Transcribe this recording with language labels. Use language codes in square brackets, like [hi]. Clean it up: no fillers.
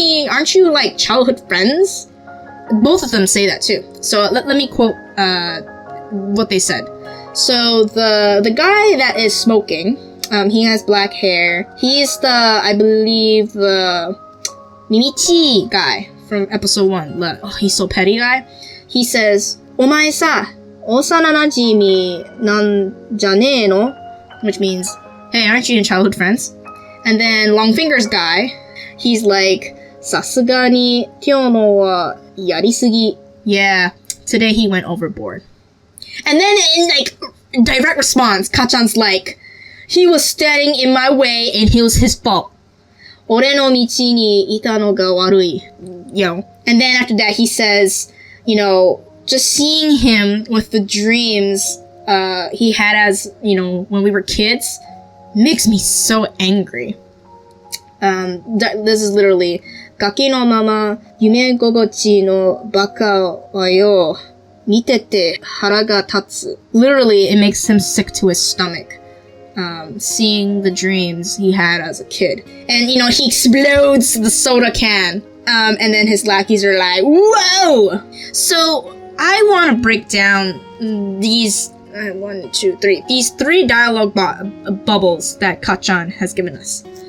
[en] Aren't you like childhood friends? Both of them say that too. So let me quote what they said. So the guy that is smoking, he has black hair. He's I believe the Mimichi guy from episode 1. Oh, he's so petty guy. He says, [ja] お前さ、幼馴染なんじゃねえの? [en] Which means, hey, aren't you childhood friends? And then Longfinger's guy, he's like, [ja] さすがに今日のはやりすぎ. [en] Yeah, today he went overboard. And then in like direct response, Kacchan's like, he was standing in my way and it was his fault. [ja] 俺の道にいたのが悪い. [en] And then after that he says, just seeing him with the dreams he had as, when we were kids, makes me so angry. This is literally, [ja] ガキのまま夢心地のバカはよ、見てて腹が立つ. [en] Literally, it makes him sick to his stomach. Seeing the dreams he had as a kid. And, he explodes the soda can. And then his lackeys are like, whoa! So, I want to break down these, these 3 dialogue bubbles that Kacchan has given us.